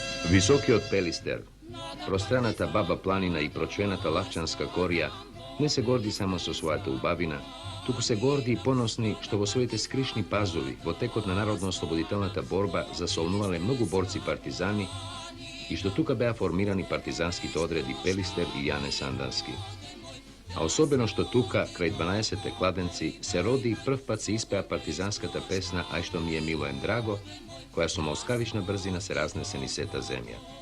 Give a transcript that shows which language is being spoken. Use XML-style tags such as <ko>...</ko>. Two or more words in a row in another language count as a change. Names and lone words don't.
<mk>Visoki od Pelister, prostranata Baba planina i pročvenata Lavčanska korija ne se gordi samo so svojata ubavina, туку се горди и поносни што во своите скришни пазови во текот на народно-ослободителната борба засолнувале многу борци партизани и што тука беа формирани партизанските одреди Пелистер и Јане Сандански. А особено што тука, крај 12-те кладенци, се роди и прв пат се испеа партизанската песна «Ај што ми е мило ем драго», која со молскавична брзина се разнесе низ сета земја.</mk>